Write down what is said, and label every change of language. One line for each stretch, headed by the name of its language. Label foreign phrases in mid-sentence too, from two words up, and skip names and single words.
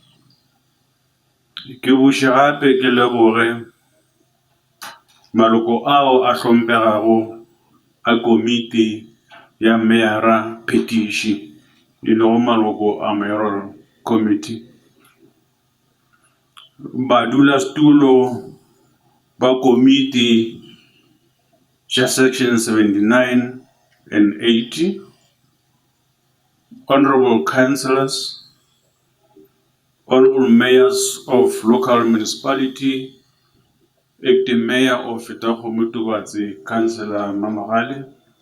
Northern Sotho: Ke buše gape ke leboge maloko ao a hlomphegago a komiti ya Mayor Phetiši e lego maloko a
English: Mayoral Committee.
Northern Sotho: Badulasetulo ba komiti ja
English: section 79 and 80, honorable councillors, honorable mayors of local municipality, acting mayor of Fetakgomo Tubatse, Councillor Mamagale,